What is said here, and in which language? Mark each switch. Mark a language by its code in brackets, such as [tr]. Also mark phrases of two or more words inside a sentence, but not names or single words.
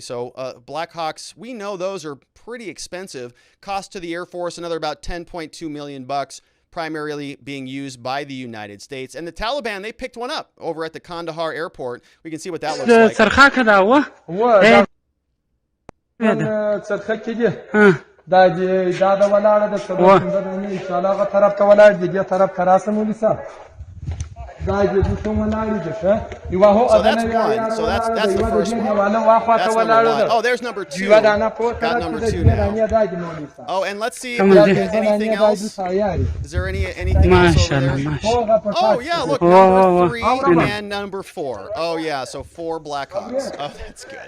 [en] So Blackhawks, we know those are pretty expensive. Cost to the Air Force, another about $10.2 million bucks, primarily being used by the United States. And the Taliban, they picked one up over at the Kandahar airport. We can see what that looks like. [ps] دا دا ولاړه د څلور نه [ar] ان شاء الله [ps] هغه طرف ته ولاړ دي دې طرف ته راسم ولسا دا دې څو ولاړ دي ښه یو هو اذن یا [en] so that's the first one. Oh, there's number 2. Got number 2 now. Oh, and let's see if there's anything else. Is there anything else over there? Oh yeah, look, number 3 and number 4. Oh yeah, so 4 Blackhawks. Oh, that's good.